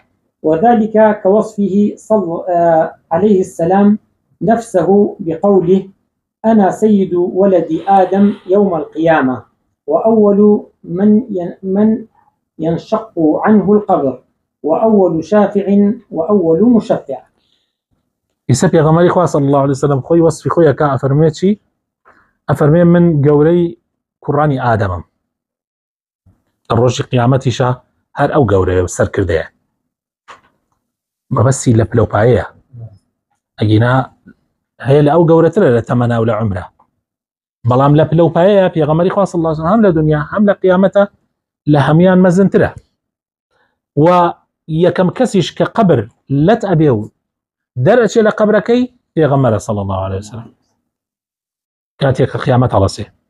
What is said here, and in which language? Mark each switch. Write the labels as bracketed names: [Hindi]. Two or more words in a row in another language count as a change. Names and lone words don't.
[Arabic] وذلك كوصفه صلى عليه السلام نفسه بقوله أنا سيد ولد آدم يوم القيامة وأول من ينشق عنه القبر وأول شافع وأول مشفع. [Central Kurdish] ئیسا پێغەمبەری خوا [Arabic] صلی الله عليه وسلم [Central Kurdish] خۆی وەسفی خۆی ئەکا ئەفەرمێ چی؟ ئەفەرمێ من گەورەی کوڕانی ئادەمم لە ڕۆژی قیامەتیشە هەر ئەو گەورەیە سەرکردەیە مەبەستی لە پلەپایەیە ئەگینا هەیە لە ئەو گەورەترە لە تەمەنا و لە عومرە بەڵام لە پلەپایەیە پێغەمبەری خوا [Arabic] صلی الله عليه وسلم [Central Kurdish] هەم لە دنیا هەم لە قیامەتە لە هەمیان مەزنترە و یەکەم کەسیش کە قەبر لەت ئەبێ و دەرەچێ لە قەبرەکەی پێغەمبەرە [Arabic] صلی الله عليه وسلم [Central Kurdish] کاتێک کە قیامەت هەڵەسێ